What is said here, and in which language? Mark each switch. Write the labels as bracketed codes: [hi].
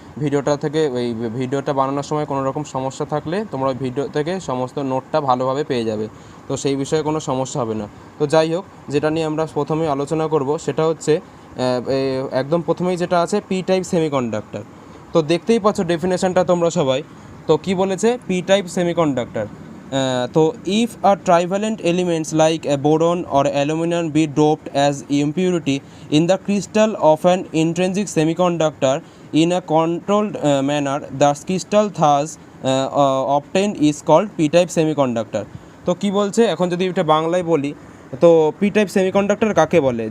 [bn] ভিডিওটা থেকে ওই ভিডিওটা বানানোর সময় কোনো রকম সমস্যা থাকলে তোমরা ওই ভিডিও থেকে সমস্ত নোটটা ভালোভাবে পেয়ে যাবে, তো সেই বিষয়ে কোনো সমস্যা হবে না। তো যাই হোক, যেটা নিয়ে আমরা প্রথমেই আলোচনা করব সেটা হচ্ছে একদম প্রথমেই যেটা আছে পি টাইপ সেমিকন্ডাক্টর। তো দেখতেই পাচ্ছ ডেফিনেশনটা তোমরা সবাই। তো কি বলেছে পি টাইপ সেমিকন্ডাক্টর? [en] তো if a trivalent elements like boron or aluminum be doped as impurity in the crystal of an intrinsic semiconductor in a controlled manner, the crystal thus obtained is called p-type semiconductor. [bn] তো কি বলছে, এখন যদি এটা বাংলায় বলি, তো P type semiconductor কাকে বলে?